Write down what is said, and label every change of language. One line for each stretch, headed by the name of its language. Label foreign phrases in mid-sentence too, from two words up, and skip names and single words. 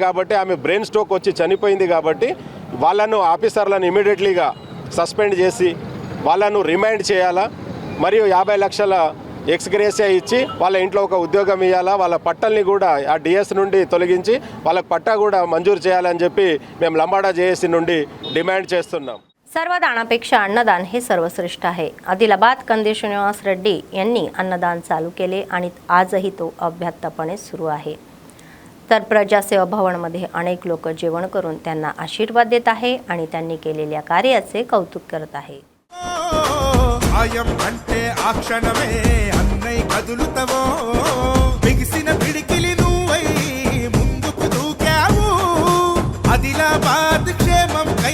Telugu: కాబట్టి ఆమె
English: brain stroke
Telugu: వచ్చి చనిపోయింది. కాబట్టి వాళ్ళను ఆఫీసర్లను
English: immediatelyగా suspend
Telugu: చేసి వాళ్ళను రిమైండ్ చేయాలా. మరియు 50 లక్షల ఎక్స్గ్రేసియా ఇచ్చి వాళ్ళ ఇంట్లో ఒక ఉద్యోగం ఇవ్వాలా. వాళ్ళ పట్టల్ని కూడా ఆ డిఎస్ నుండి తొలగించి వాళ్ళకి पट्टा కూడా మంజూరు చేయాలని చెప్పి మేము లంబాడా జేఏసీ నుండి డిమాండ్ చేస్తున్నాం.
Marathi: सर्वदानापेक्षा अन्नदान हे सर्वश्रेष्ठ आहे. आदिलाबाद कंदी श्रीनिवास रेड्डी यांनी अन्नदान चालू केले आणि आजही तो अव्याहतपणे सुरू आहे. तर प्रजासेवा भवनमध्ये अनेक लोक जेवण करून त्यांना आशीर्वाद देत आहे आणि त्यांनी केलेल्या कार्याचे कौतुक करत आहे.
Telugu: ఆయం అంటే ఆ క్షణమే అన్నై కదులుతవో బిగిసిన పిడికిలి నువ్వై ముందుకు దూకావు ఆదిలాబాద్ క్షేమం